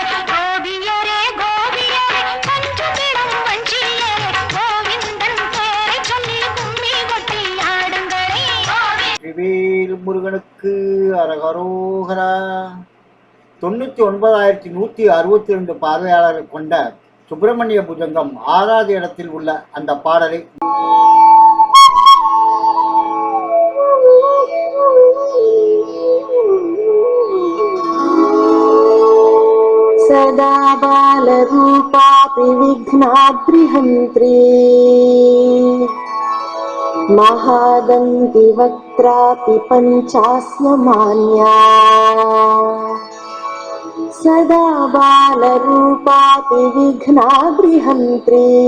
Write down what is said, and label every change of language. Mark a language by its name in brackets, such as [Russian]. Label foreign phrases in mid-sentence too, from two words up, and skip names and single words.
[Tamil] கோபியரே கோபியரே பஞ்சமிடம் மஞ்சியரே கோவிந்தன் பேரை சொல்லி கும்மி கொட்டி ஆடுங்களே. வெற்றிவேல் முருகனுக்கு அரகரோகரா. 99,162 பார்வையாளர்கள் கொண்ட சுப்பிரமணிய புஜங்கம் 6வது இடத்தில் உள்ள அந்த பாடலை [Sanskrit] सदा बालरूपापि विघ्नाद्रिहन्त्री महादन्ति वक्त्रापि पञ्चास्य मान्या सदा बालरूपापि विघ्नाद्रिहन्त्री